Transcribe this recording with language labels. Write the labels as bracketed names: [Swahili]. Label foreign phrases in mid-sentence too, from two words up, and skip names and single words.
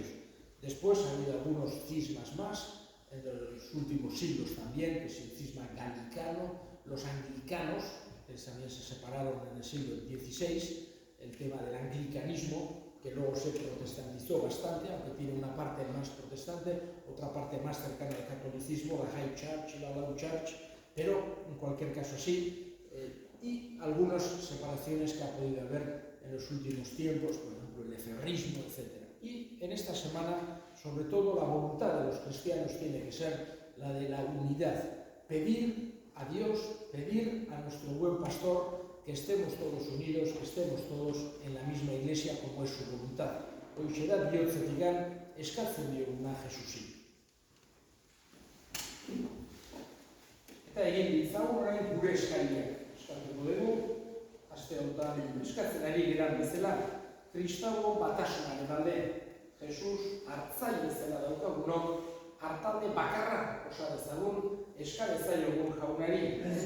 [Spanish] Después ha habido algunos cismas más, en los últimos siglos también, que es el cisma galicano, los anglicanos, que también se separaron en el siglo XVI, el tema del anglicanismo, que luego se protestantizó bastante, aunque tiene una parte más protestante, otra parte más cercana al catolicismo, la High Church y la Low Church, pero en cualquier caso sí, y algunas separaciones que ha podido haber en los últimos tiempos, por ejemplo el lefebrismo, etc. Y en esta semana, sobre todo, la voluntad de los cristianos tiene que ser la de la unidad, pedir a Dios, pedir a nuestro buen pastor que estemos todos unidos, que estemos todos en la misma iglesia como es su voluntad. [Basque] Hoxe da bihotzetik eskatzen dioguna Jesusi. Eta egin ditzagun orain gure eskariak. Eskatuko dugu, aste honetan eskatzen ari geran bezala, Kristau batasunaren alde, Jesus hartzaile bezala daukagunok, hartalde bakarra osa dezagun, eskar ezaiogun jaunari.